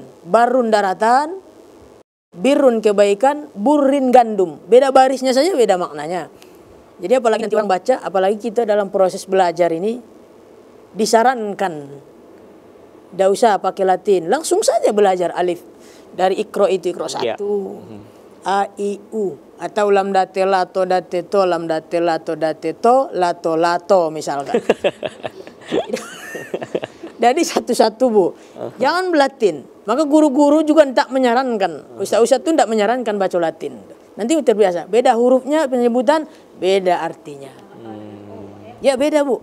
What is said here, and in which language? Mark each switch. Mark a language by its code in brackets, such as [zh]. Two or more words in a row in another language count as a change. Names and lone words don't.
[id] Barun daratan, birun kebaikan, burin gandum. Beda barisnya saja, beda maknanya. Jadi apalagi nanti orang baca, apalagi kita dalam proses belajar ini disarankan tidak usah pakai Latin, langsung saja belajar alif dari ikro itu ikro 1. A, I, U, atau lam date lato date to, lam date lato date to, lato lato misalkan. Jadi satu-satu Bu, jangan Latin. Maka guru-guru juga tidak menyarankan, ustaz-ustaz itu tidak menyarankan baca Latin. Nanti terbiasa, beda hurufnya, penyebutan, beda artinya. Ya beda Bu.